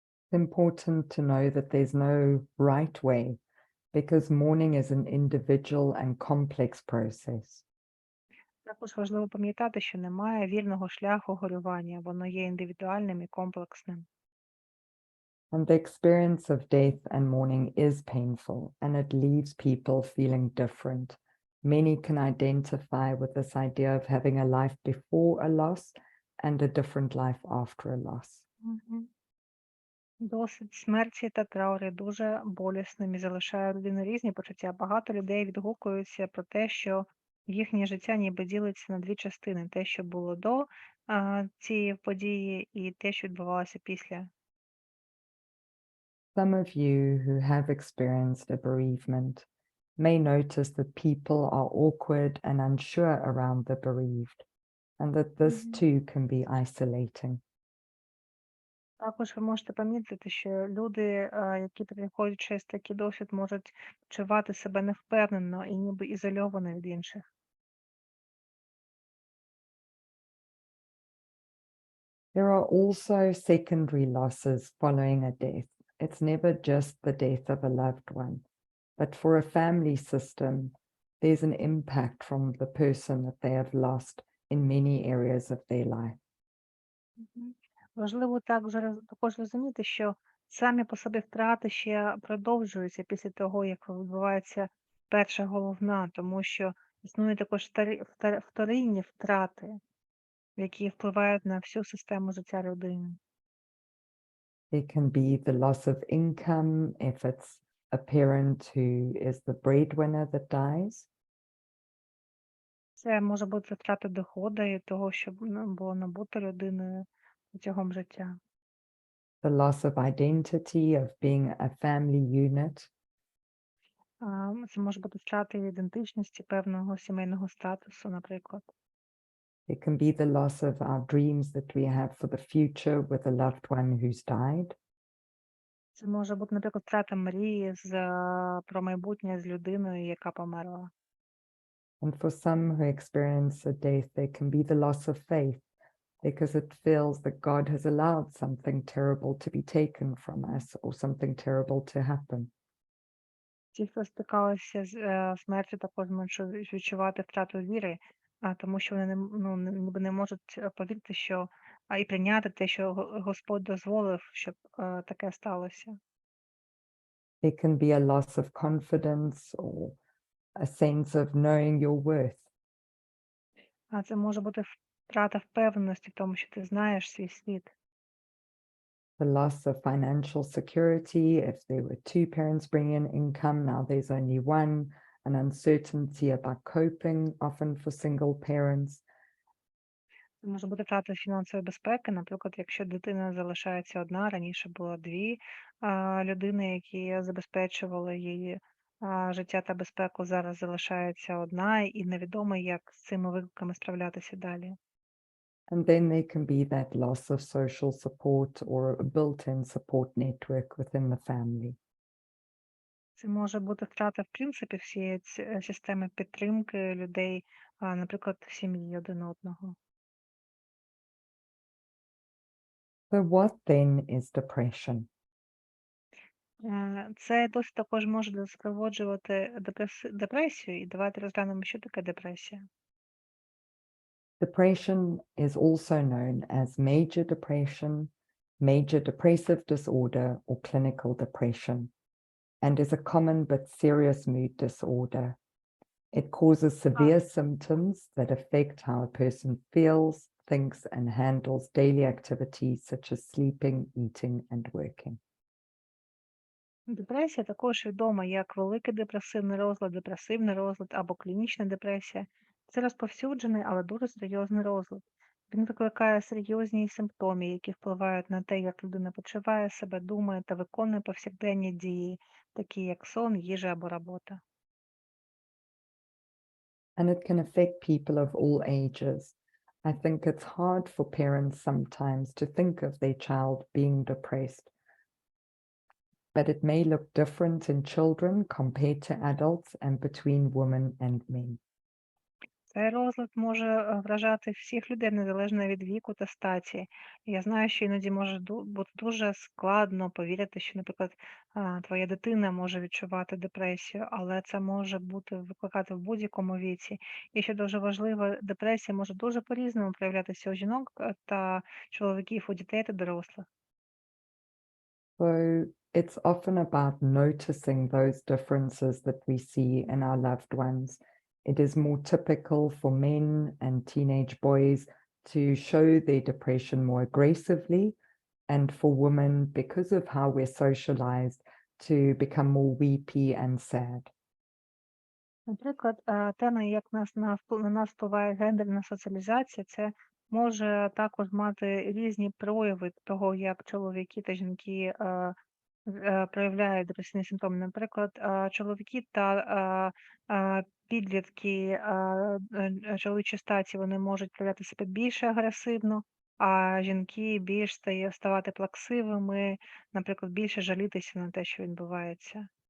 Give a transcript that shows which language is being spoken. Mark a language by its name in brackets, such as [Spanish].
[English] It's important to know that there's no right way because mourning is an individual and complex process. [Ukrainian] Також важливо пам'ятати, що немає вірного шляху горювання, воно є індивідуальним і комплексним. [English] And the experience of death and mourning is painful, and it leaves people feeling different. Many can identify with this idea of having a life before a loss and a different life after a loss. Мгм. [Ukrainian] Досвід смерті та трауру дуже болісним і залишає людину різні почуття. Багато людей відгукуються про те, що їхнє життя ніби ділиться на дві частини: те, що було до цієї події, і те, що відбувалося після. [English] Some of you who have experienced a bereavement may notice that people are awkward and unsure around the bereaved, and that this Мгм. too can be isolating. [Ukrainian] Також ви можете помітити, що люди, які проходять через такий досвід, можуть почувати себе невпевнено і ніби ізольовано від інших. [English] There are also secondary losses following a death. It's never just the death of a loved one, but for a family system, there's an impact from the person that they have lost in many areas of their life. Мгм. [Ukrainian] Важливо також розуміти, що самі по собі втрати ще продовжуються після того, як відбувається перша головна, тому що існують також вторинні втрати, які впливають на всю систему життя людини. [English] It can be the loss of income if it's a parent who is the breadwinner that dies. [Ukrainian] Це може бути втрата доходу і того, що було набуто людиною протягом життя. [English] The loss of identity of being a family unit. [Ukrainian] Це може бути втрата ідентичності, певного сімейного статусу, наприклад. [English] It can be the loss of our dreams that we have for the future with a loved one who's died. [Ukrainian] Це може бути, наприклад, втрата мрії про майбутнє з людиною, яка померла. [English] And for some who experience a death, there can be the loss of faith because it feels that God has allowed something terrible to be taken from us or something terrible to happen. [Ukrainian] Ті, хто стикалися з смертю, також можуть відчувати втрату віри, тому що вони ніби не можуть повірити, що і прийняти те, що Господь дозволив, щоб таке сталося. [English] It can be a loss of confidence or a sense of knowing your worth. [Ukrainian] А це може бути втрата впевненості в тому, що ти знаєш свій світ. [English] The loss of financial security, if there were two parents bringing in income, now there's only one, an uncertainty about coping, often for single parents. [Ukrainian] Це може бути втрата фінансової безпеки, наприклад, якщо дитина залишається одна, раніше було дві людини, які забезпечували її життя та безпеку, зараз залишається одна, і невідомо, як з цими викликами справлятися далі. [English] And then there can be that loss of social support or a built-in support network within the family. [Ukrainian] Це може бути втрата, в принципі, всієї системи підтримки людей, наприклад, в сім'ї один одного. [English] So what then is depression? [Ukrainian] Це досить також може супроводжувати депресію, і давайте розглянемо, що таке депресія. [English] Depression is also known as major depression, major depressive disorder, or clinical depression, and is a common but serious mood disorder. It causes severe symptoms that affect how a person feels, thinks, and handles daily activities such as sleeping, eating, and working. [Ukrainian] Депресія також відома як великий депресивний розлад або клінічна депресія. Це розповсюджений, але дуже серйозний розлад. Він викликає серйозні симптоми, які впливають на те, як людина почуває себе, думає та виконує повсякденні дії, такі як сон, їжа або робота. [English] And it can affect people of all ages. I think it's hard for parents sometimes to think of their child being depressed, but it may look different in children compared to adults and between women and men. [Ukrainian] Цей розлад може вражати всіх людей незалежно від віку та статі. Я знаю, що іноді може бути дуже складно повірити, що, наприклад, твоя дитина може відчувати депресію, але це може викликати в будь-якому віці. І що дуже важливо, депресія може дуже по-різному проявлятися у жінок та чоловіків, у дітей та дорослих. [English] So it's often about noticing those differences that we see in our loved ones. It is more typical for men and teenage boys to show their depression more aggressively, and for women, because of how we're socialized, to become more weepy and sad. [Ukrainian] Наприклад, тема, як на нас впливає гендерна соціалізація, це може також мати різні прояви того, як чоловіки та жінки проявляють депресивні симптоми. Наприклад, чоловіки та підлітки чоловічої статі, вони можуть проявляти себе більш агресивно, а жінки більш ставати плаксивими, наприклад, більше жалітися на те, що відбувається.